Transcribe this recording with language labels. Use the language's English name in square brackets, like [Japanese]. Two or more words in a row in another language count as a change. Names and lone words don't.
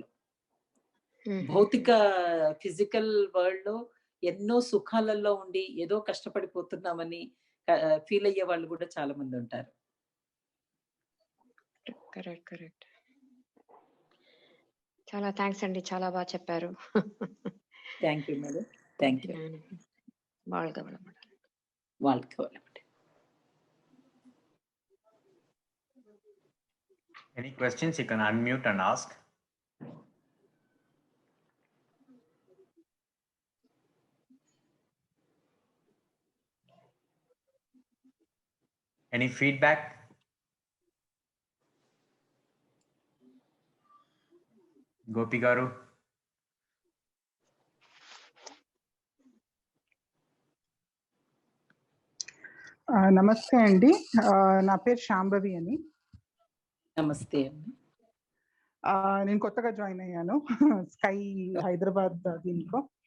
[Telugu] భౌతిక [English] physical world [Telugu] ఎన్నో సుఖాలలో ఉండి ఏదో కష్టపడిపోతున్నామని ఫీల్ అయ్యే వాళ్ళు కూడా చాలా మంది ఉంటారు. [English] correct. correct. [Telugu] చాలా థాంక్స్ అండి. చాలా బాగా చెప్పారు. [English] thank you madam. thank you. [Tamil] வாழ்க வளமுடன். வாழ்க வளமுடன். [English] Any questions, you can unmute and ask. Any feedback? Gopi garu. [Telugu] నమస్తే అండి. నా పేరు శాంభవి అని. నమస్తే అండి. నేను కొత్తగా జాయిన్ అయ్యాను స్కై హైదరాబాద్ దీంట్లో.